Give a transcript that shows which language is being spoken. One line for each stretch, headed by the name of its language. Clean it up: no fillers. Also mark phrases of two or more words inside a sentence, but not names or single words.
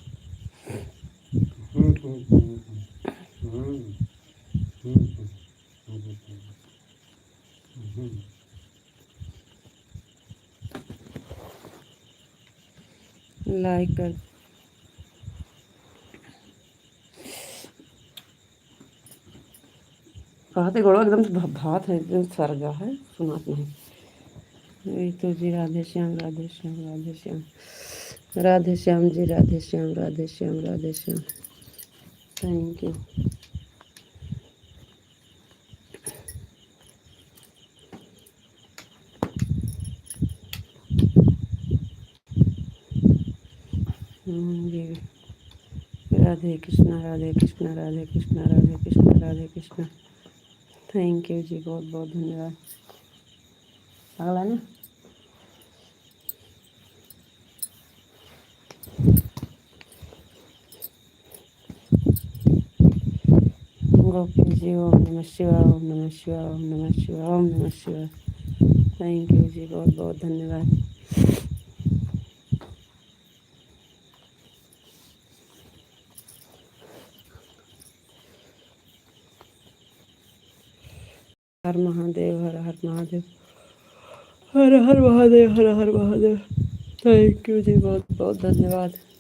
Hindi: लाइक कर कहते गड़ो एकदम भात है, एकदम सरगा है, सुनात नहीं। यही तो जी, राधे श्याम, राधे श्याम, राधे श्याम, राधे श्याम जी, राधे श्याम, राधे श्याम, राधे श्याम,
English: thank you.
Hindi: जी, राधे कृष्णा, राधे कृष्णा, राधे कृष्णा, राधे कृष्णा, राधे कृष्णा,
English: thank you
Hindi: जी, बहुत बहुत धन्यवाद। अगला ना, गोपी जी, ओम नमः शिवाय, ओम नमः शिवाय, ओम नमः शिवाय, ओम नमः शिवाय,
English: thank you
Hindi: जी, बहुत बहुत धन्यवाद। हर महादेव, हर हर महादेव, हर हर महादेव, हर हर महादेव,
English: thank you
Hindi: जी, बहुत बहुत धन्यवाद।